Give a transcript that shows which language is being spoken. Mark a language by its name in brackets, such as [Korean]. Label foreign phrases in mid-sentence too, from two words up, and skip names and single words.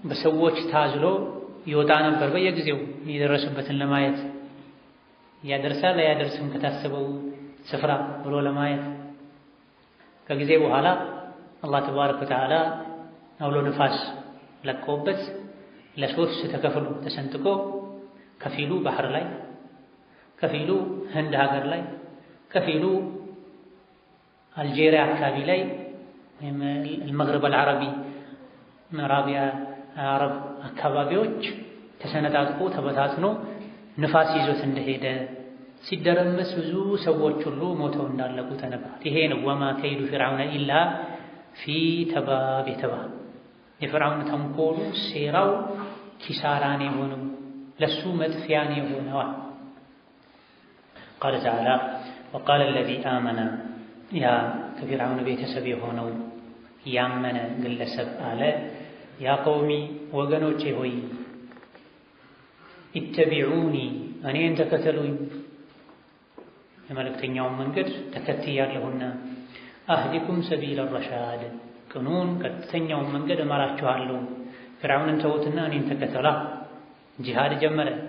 [Amharic] በሰዎች ታዝሎ ይወጣ ነበር በየጊዜው የደረሰበትን ለማየት ያደርሳል ያደርስም ከታሰበው ስፍራ ብሎ ለማየት። ከጊዜ በኋላ አላህ ተባረከ ወተዓላ አውሎ ንፋስ ለቆበት ለሶስት ተከፍሎ ተሰንጥቆ ከፊሉ ባህር ላይ፣ ከፊሉ ህንድ ሀገር ላይ፣ ከፊሉ አልጄሪያ አካባቢ ላይ ወይም المغرب العربي ምዕራቢያ አረብ አካባቢዎች ተሰነጣጥቆ ተበታትኖ ንፋስ ይዞት እንደሄደ ሲደረመስ ብዙ ሰዎች ሁሉ ሞተው እንዳለቁ ተነግሯል። ይሄ ነው [Arabic] وما كيد فرعون إلا في تباب [Amharic] የተባለ የፊርዓውን ተንኮሉ ሴራው ኪሳራን የሆነው ለሱ መጥፊያን የሆነው። [Arabic] قال تعالى وقال الذي آمن [Amharic] ያ ከፊርዓውን ቤተሰብ የሆነው ያመነ ግለሰብ አለ [Arabic] يا قومي [Amharic] ወገኖቼ ሆይ ኢተቢዑኒ እኔን ተከተሉኝ የመልእክተኛውን መንገድ ተከትያለሁና [Arabic] أهدكم سبيل الرشاد [Amharic] ቅኑን ቀጥተኛውን መንገድ እመራችኋለሁ። ፊርዓውንን ተውትና እኔን ተከተላ። ጂሃድ ጀመረ።